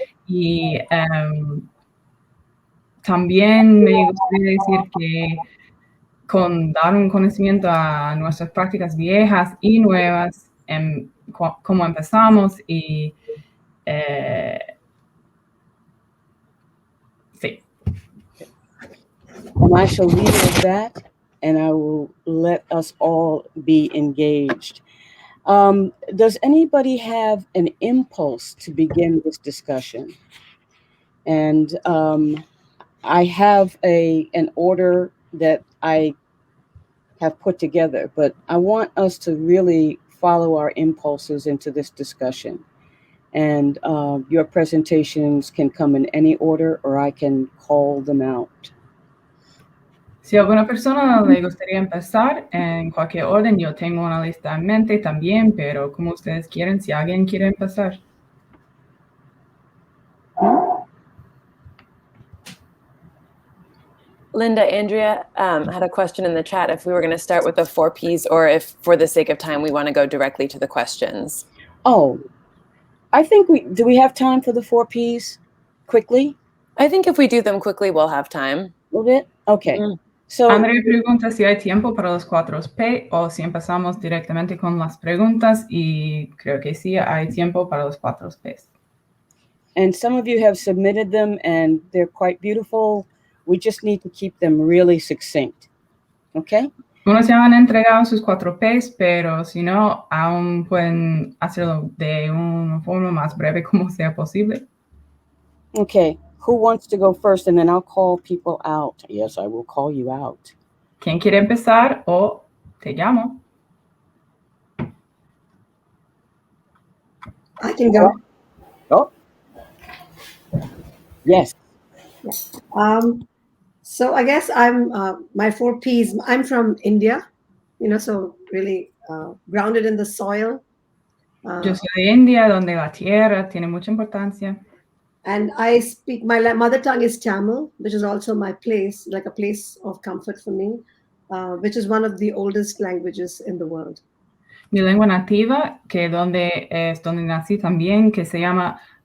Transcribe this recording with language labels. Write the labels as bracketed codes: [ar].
[es] Y también me gustaría decir que con dar un conocimiento a nuestras prácticas viejas y nuevas, cómo empezamos y sí. [en] And I shall leave it at that, and I will let us all be engaged. Does anybody have an impulse to begin this discussion? And I have an order that I have put together, but I want us to really follow our impulses into this discussion. And your presentations can come in any order, or I can call them out. [es] Si a alguna persona le gustaría empezar en cualquier orden, yo tengo una lista en mente también, pero como ustedes quieren, si alguien quiere empezar. [en] Linda, Andrea had a question in the chat if we were going to start with the 4 Ps or if, for the sake of time, we want to go directly to the questions. Oh, I think do we have time for the 4 Ps quickly? I think if we do them quickly, we'll have time. A little bit? Okay. So, [es] Andrea pregunta si hay tiempo para los 4 P o si empezamos directamente con las preguntas y creo que sí hay tiempo para los 4 Ps. [en] And some of you have submitted them and they're quite beautiful. We just need to keep them really succinct. Okay? [es] Unos ya han entregado sus 4 Ps, pero si no, aún pueden hacerlo de una forma más breve como sea posible. [en] Okay. Who wants to go first? And then I'll call people out. Yes, I will call you out. [es] ¿Quién quiere empezar o te llamo? [en] I can go. Oh. Yes. So I guess I'm my 4 Ps. I'm from India, so really grounded in the soil. [es] Yo soy de India, donde la tierra tiene mucha importancia. [en] And I speak, my mother tongue is Tamil, which is also my place, like a place of comfort for me, which is one of the oldest languages in the world. [es] Mi lengua nativa, que donde es donde nací también, que se llama.